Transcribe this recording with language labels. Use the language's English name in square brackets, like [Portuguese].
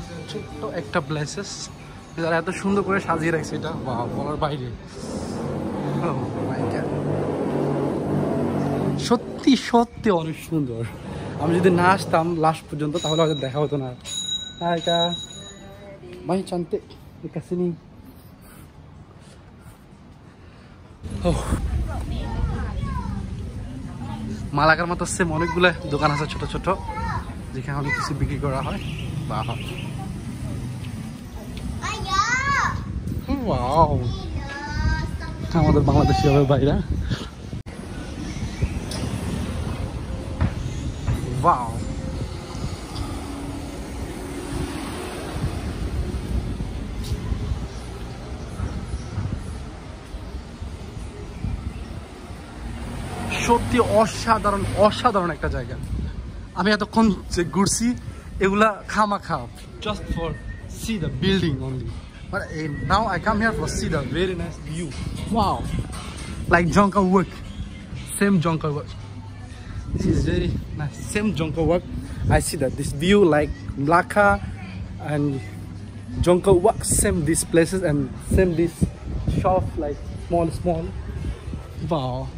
[Bangla] ছোট্ট একটা প্লেসেস যারা এত সুন্দর করে সাজিয়ে রাখছে, এটা বলার বাইরে। [English] Oh my God. [Bangla] সত্যি সত্যি অনেক সুন্দর। আমি যদি না আসতাম লাস্ট পর্যন্ত তাহলে হয়তো দেখা হতো না। এটা ভাই [Malay] cantik dekat sini. Oh. [Bangla] Malakar মতো সেম অনেকগুলো দোকান আছে ছোট ছোট, যেখানে অনেক কিছু বিক্রি করা হয়। বাহ, ওয়াও, আমাদের বাংলাদেশি হবে ভাইরা। ওয়াও, সত্যি অসাধারণ অসাধারণ একটা জায়গা। আমি এতক্ষণ যে ঘুরছি এগুলা খামাখা, [English] just for see the building only, but now I come here for see the very nice view. Wow, like Jangkar-Wak, same Jangkar-Wak. This is very nice, same Jangkar-Wak. I see that this view like Melaka and Jangkar-Wak, same these places and same this shop like small. Wow.